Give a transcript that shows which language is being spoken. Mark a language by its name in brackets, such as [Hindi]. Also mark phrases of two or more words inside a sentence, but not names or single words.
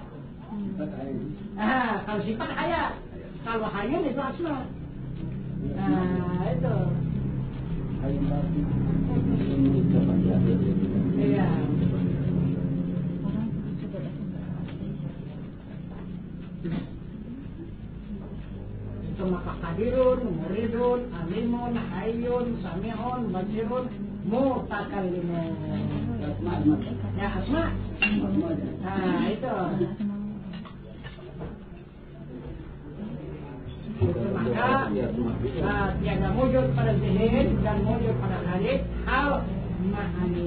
[Indonesian] Kalau sifat hayat. Kalau hayun itu asma. Nah itu. Iya. Itu maka [Arabic] قادر، مريد، عليم، حي، سميع، بصير، متكلم. [Indonesian] Ya asma. Nah itu. Itu maka tiada wujud pada zihir dan wujud pada hal hal ma'ani.